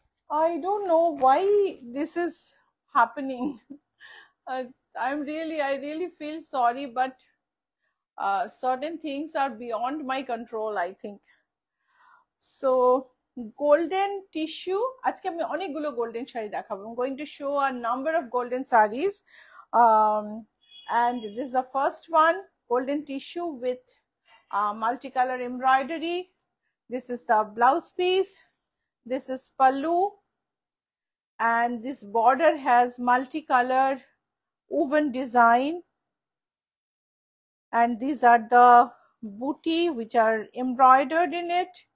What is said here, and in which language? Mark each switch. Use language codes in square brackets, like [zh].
[en] I don't know why this is happening. I really feel sorry, but certain things are beyond my control, I think. So golden tissue, [bn] আজকে আমি অনেকগুলো golden sari দেখাবো. [en] I'm going to show a number of golden sarees, and this is the first one, golden tissue with multicolor embroidery. This is the blouse piece. This is pallu, and this border has multicolored woven design, and these are the booty which are embroidered in it.